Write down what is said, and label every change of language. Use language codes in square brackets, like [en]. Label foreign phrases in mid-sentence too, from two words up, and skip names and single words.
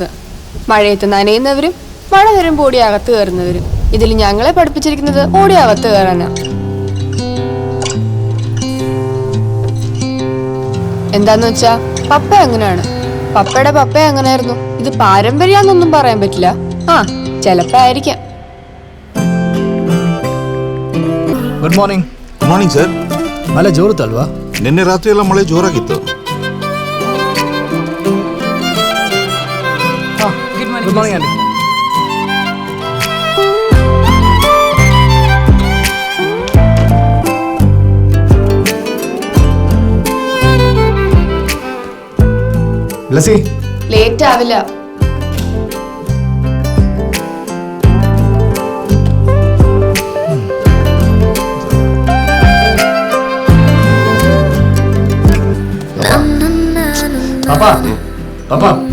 [ml] മഴയത്ത് നനയുന്നവരും മഴ വരുമ്പോൾ ഓടി അകത്ത് കയറുന്നവരും. ഇതിൽ ഞങ്ങളെ പഠിപ്പിച്ചിരിക്കുന്നത് ഓടി അകത്ത് കയറാനാ. എന്താന്ന് വെച്ചാ പപ്പ അങ്ങനെയാണ്. പപ്പയുടെ പപ്പ അങ്ങനെയായിരുന്നു. ഇത് പാരമ്പര്യാന്നൊന്നും പറയാൻ പറ്റില്ല. ചിലപ്പോ ആയിരിക്കാം. [en] Good morning. Good morning sir. [kn] ಮಳೆ ಜೋರುತ್ತಲ್ವಾ? ನಿನ್ನೆ ರಾತ್ರಿ ಎಲ್ಲ ಮಳೆ ಜೋರಾಗಿತ್ತು. [en] Good morning aunty. [ml] ലസി ലേറ്റ് ആവില്ല. പാപ്പാ പാപ്പാ